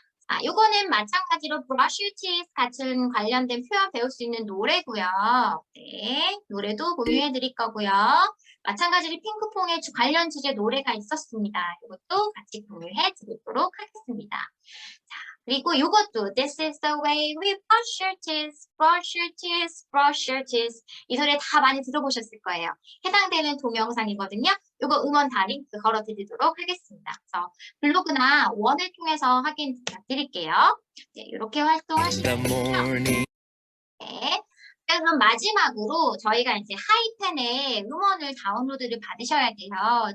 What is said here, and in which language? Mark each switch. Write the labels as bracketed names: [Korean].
[Korean] 아, 요거는 마찬가지로 [English] brush your teeth [Korean] 같은 관련된 표현 배울 수 있는 노래고요. 네, 노래도 공유해 드릴 거고요. 마찬가지로 핑크퐁의 관련 주제 노래가 있었습니다. 이것도 같이 공유해 드리도록 하겠습니다. 자, 그리고 요것도 [English] This is the way we brush your teeth, brush your teeth, brush your teeth. [Korean] 이 노래 다 많이 들어보셨을 거예요. 해당되는 동영상이거든요. 요거 음원 다 링크 걸어드리도록 하겠습니다. 그래서 블로그나 원을 통해서 확인 부탁드릴게요. 네, 이렇게 활동하시면 되고요. 네. 그럼 마지막으로 저희가 이제 하이펜에 음원을 다운로드를 받으셔야 돼요.